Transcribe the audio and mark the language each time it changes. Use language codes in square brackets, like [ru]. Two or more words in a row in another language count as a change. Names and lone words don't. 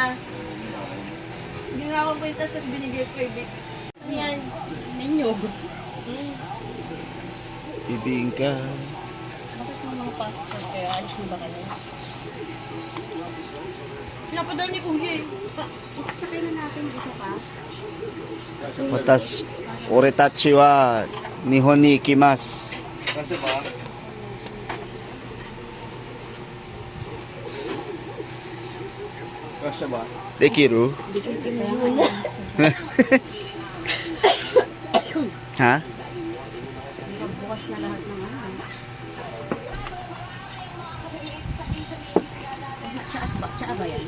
[tl] Ginawa ko kwintas, tapos binigay ko kay Vic. Ano yan? Minyog. Bibingka. Bakit sa mga passport kaya alis na ba kayo? Pinapadala ni Kuya eh. Sakay na natin isa pa. [ja] 私俺たちは日本に行きます. [tl] Kasi ba? Kasya ba? Dekiru? Ha? Bukas na lahat ng ano. Tsaa ba yan?